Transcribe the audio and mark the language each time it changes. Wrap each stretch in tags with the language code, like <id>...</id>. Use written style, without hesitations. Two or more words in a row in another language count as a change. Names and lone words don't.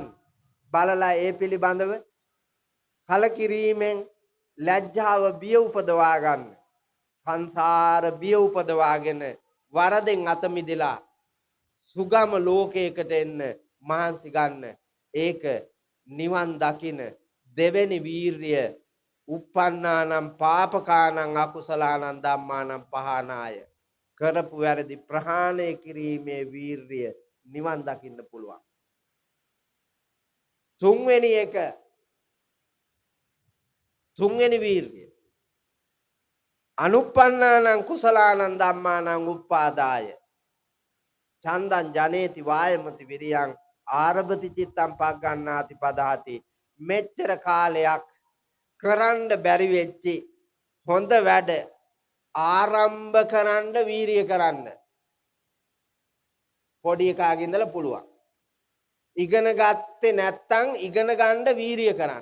<si>බලලා ඒ පිළිබඳව කලකිරීමෙන් ලැජ්ජාව බිය උපදවා ගන්න. සංසාර බිය උපදවාගෙන වරදෙන් අත මිදලා සුගම ලෝකයකට එන්න මහන්සි ගන්න. ඒක නිවන් දකින දෙවෙනි වීර්ය.</si> <pi>uppannānaṁ pāpakānaṁ akusalaanaṁ dhammānaṁ pahānāය.</pi> <si>කරපු වැරදි ප්‍රහාණය කිරීමේ වීර්ය නිවන් දකින්න පුළුවන්. තුන්වෙනි වීර්ය</si> <pi>අනුප්පන්නානං කුසලානං ධම්මානං උප්පාදාය චන්දං ජනේති වායමති විරියං ආරභති චිත්තං පග්ගණ්ණාති පදහති.</pi> <si>මෙච්චර කාලයක් කරන්න බැරි වෙච්චි හොඳ වැඩ ආරම්භ කරන්න වීරිය කරන්න පොඩි එකාගේ ඉඳලා පුළුවන්. ඉගෙන ගත්තේ නැත්තම් ඉගෙන ගන්න වීරිය කරන්න.</si>